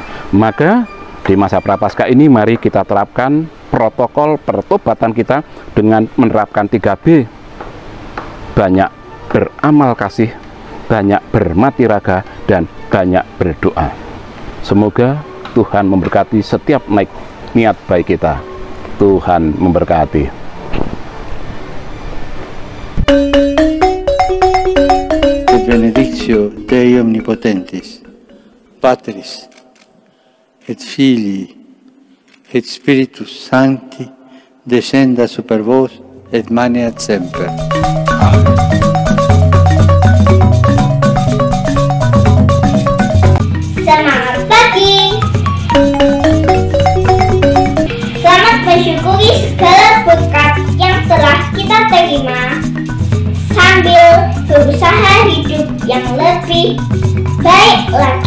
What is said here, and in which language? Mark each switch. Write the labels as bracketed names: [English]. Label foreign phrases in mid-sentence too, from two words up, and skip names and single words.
[Indonesian] Maka di masa Prapaskah ini mari kita terapkan protokol pertobatan kita dengan menerapkan 3B. Banyak beramal kasih, banyak bermati raga, dan banyak berdoa. Semoga Tuhan memberkati setiap niat baik kita. Tuhan memberkati. [Latin] Benedictio Dei Omnipotentis, Patris, et Filii, et Spiritus Sancti, descenda super vos, et maneat semper. Amen. [Indonesian] Semangat pagi. Selamat mensyukuri segala berkat yang telah kita terima, sambil berusaha hidup yang lebih baik lagi.